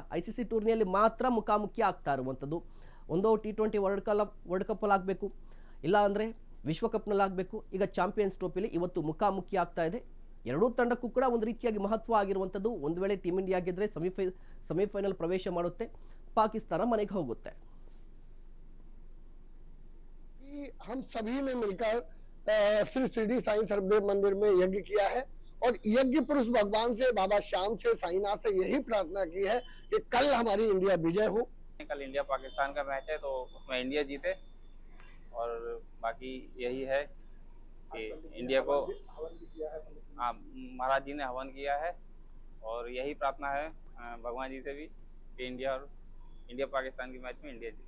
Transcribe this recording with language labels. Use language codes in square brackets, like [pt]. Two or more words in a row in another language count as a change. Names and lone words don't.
[kn] ಐಸಿಸಿ ಟೂರ್ನಿಯಲ್ಲಿ ಮಾತ್ರ ಮುಖಾಮುಖಿ ಆಗ್ತಾ ಇರುವಂಥದ್ದು. ಒಂದೋ T20 ವರ್ಲ್ಡ್ ಕಪ್ಪಲ್ಲಿ ಆಗಬೇಕು, ಇಲ್ಲ ಅಂದರೆ ವಿಶ್ವಕಪ್ನಲ್ಲಿ ಆಗಬೇಕು. ಈಗ ಚಾಂಪಿಯನ್ಸ್ ಟ್ರೋಫಿಯಲ್ಲಿ ಇವತ್ತು ಮುಖಾಮುಖಿ ಆಗ್ತಾ ಇದೆ. ಎರಡೂ ತಂಡಕ್ಕೂ ಕೂಡ ಒಂದು ರೀತಿಯಾಗಿ ಮಹತ್ವ ಆಗಿರುವಂಥದ್ದು. ಒಂದು ವೇಳೆ ಟೀಮ್ ಇಂಡಿಯಾ ಗೆದ್ದರೆ ಸೆಮಿಫೈನಲ್ ಪ್ರವೇಶ ಮಾಡುತ್ತೆ, ಪಾಕಿಸ್ತಾನ ಮನೆಗೆ ಹೋಗುತ್ತೆ. [hi] हम सभी ने मिलकर श्री शिरडी साईं सर्वदेव मंदिर में यज्ञ किया है और यज्ञ पुरुष भगवान से, बाबा श्याम से, साईनाथ से यही प्रार्थना की है कि कल हमारी इंडिया विजय हो। कल इंडिया पाकिस्तान का मैच है तो उसमें इंडिया जीते और बाकी यही है कि इंडिया को महाराज जी ने हवन किया है और यही प्रार्थना है भगवान जी से भी कि इंडिया पाकिस्तान के मैच में इंडिया जीते।